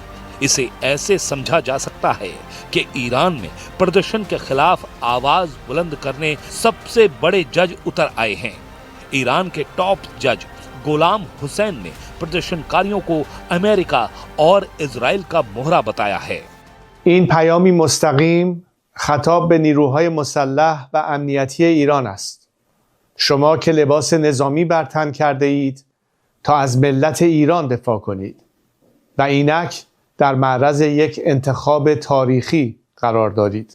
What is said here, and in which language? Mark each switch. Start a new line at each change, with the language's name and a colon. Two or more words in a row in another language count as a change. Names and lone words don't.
Hindi: इसे ऐसे समझा जा सकता है कि ईरान में प्रदर्शन के खिलाफ आवाज बुलंद करने सबसे बड़े जज उतर आए हैं। ईरान के टॉप जज गुलाम हुसैन ने प्रदर्शनकारियों को अमेरिका और इजराइल का मोहरा बताया है।
Persian: این پیامی مستقیم خطاب به نیروهای مسلح و امنیتی ایران است. شما که لباس نظامی بر تن کرده اید تا از ملت ایران دفاع کنید و اینک در معرض یک انتخاب تاریخی قرار دادید.